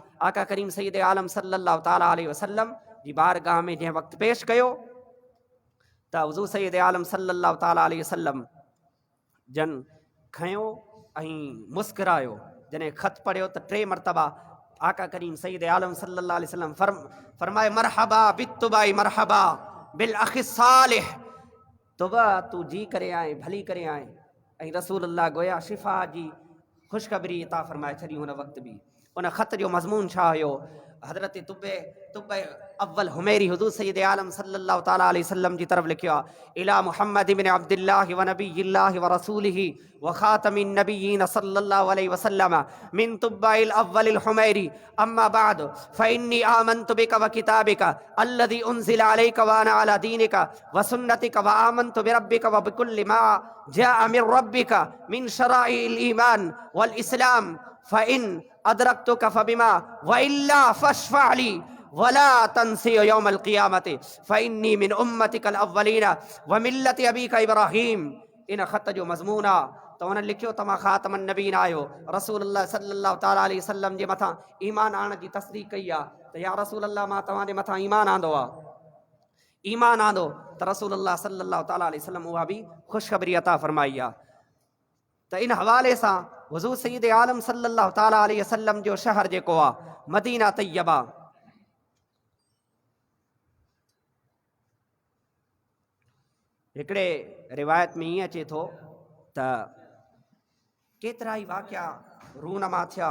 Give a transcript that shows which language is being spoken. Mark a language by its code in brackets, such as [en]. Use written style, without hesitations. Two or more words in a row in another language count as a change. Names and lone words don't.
[sd] आका करीम सैयद आलम [ar] صلى الله تعالى عليه وسلم [sd] जी बारगाह में जंहिं वक़्तु पेश कयो, त हुज़ूर सैयद आलम [ar] صلى الله تعالى عليه وسلم [sd] जन खयो ऐं मुस्कुरायो। जॾहिं ख़त पढ़ियो त 3 मरतबा आका करीम सैयद आलम [ar] صلى الله عليه وسلم [sd] फरमाए [ar] مرحبا بالتبعي مرحبا بالأخ الصالح, [sd] तुबा तू जी करे आए, भली करे आए। ऐं रसूलुल्लाह गोया शिफ़ा जी ख़ुशख़बरी अता फरमाए छॾी। हुन वक़्तु बि उन ख़त जो मज़मून छा हुयो, हज़रत तुब्बे अव्वल हुमैरी हुज़ूर सैयद आलम [ar] صلى الله تعالى عليه وسلم [sd] जी तरफ़ लिखियो आहे, [ar] إلى محمد ابن عبد الله ونبي الله ورسوله وخاتم النبيين صلى الله عليه وسلم من تبع الأول الحميري أما بعد فإني آمنت بك وكتابك الذي أنزل عليك وأنا على دينك وسنتك وآمنت بربك وبكل ما جاء من ربك من شرائع الإيمان والإسلام فإن أدركتك فبما وإلا فاشفع لي ولا تنسى يوم القيامة فإني من أمتك الأولين وملة أبيك إبراهيم. [sd] इन ख़त जो मज़मून आहे त उन्हनि लिखियो, तव्हां ख़ातमुन नबीन आहियो, रसूलुल्लाह [ar] صلى الله تعالى عليه وسلم [sd] जे मथां ईमान आणण जी तस्दीक़ कई आहे, त या रसूलुल्लाह मां तव्हांजे मथां ईमान आंदो आहे, ईमान आंदो। त रसूलुल्लाह [ar] صلى الله تعالى عليه وسلم [sd] उहा बि ख़ुशख़बरी अता फरमाई आहे। त इन हवाले सां हुज़ूर सैयद आलम [ar] صلى الله تعالى عليه وسلم [sd] जो शहर जेको आहे मदीना तैयबा, हिकिड़े रिवायत में ईअं अचे थो त केतिरा ई वाक़िया रूनमा थिया।